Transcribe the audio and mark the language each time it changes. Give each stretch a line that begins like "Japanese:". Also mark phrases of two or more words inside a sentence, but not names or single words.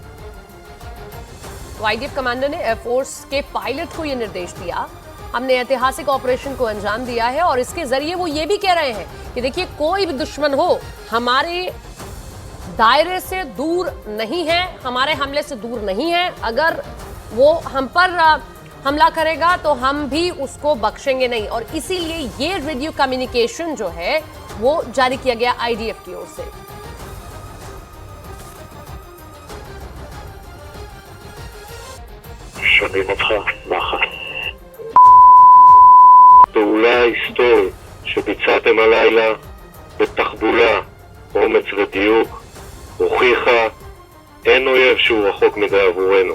Hindi: तो आईडीएफ कमांडर ने एयरफोर्स के पायलट को यह निर्देश दिया, हमने ऐतिहासिक ऑपरेशन को अंजाम दिया है, और इसके जरिए वो ये भी कह रहे हैं कि देखिए कोई भी दुश्मन हो हमारे दायरे से दूर नहीं है, हमारे हमले से दूर नहीं है। अगर वो हम पर हमला करेगा तो हम भी उसको बख्शेंगे नहीं, और इसीलिए ये
English: radio communication
Hindi: जो है वो जारी किया गया आईडीएफ की ओर से।
Hebrew: פעולה היסטורית שביצעתם הלילה בתחבולה, אומץ ודיוק, הוכיחה אין אויב שהוא רחוק מדי עבורנו.